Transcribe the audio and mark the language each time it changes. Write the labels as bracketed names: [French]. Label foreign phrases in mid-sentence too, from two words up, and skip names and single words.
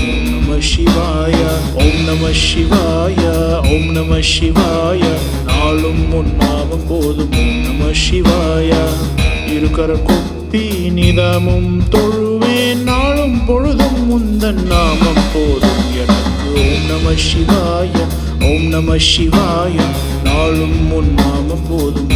[Sanskrit] ॐ नमः शिवाय, ॐ नमः शिवाय, ॐ नमः शिवाय, [Tamil] நாளும் உன் நாமம் போதும். [Sanskrit] ॐ नमः शिवाय, [Tamil] இருகரம் கூப்பி நிதமும் தொழுவேன், நாளும் பொழுதும் உந்தன் நாமம் போதும் எனக்கு. [Sanskrit] ॐ नमः शिवाय, ॐ नमः शिवाय, [Tamil] நாளும் உன் நாமம் போதும்.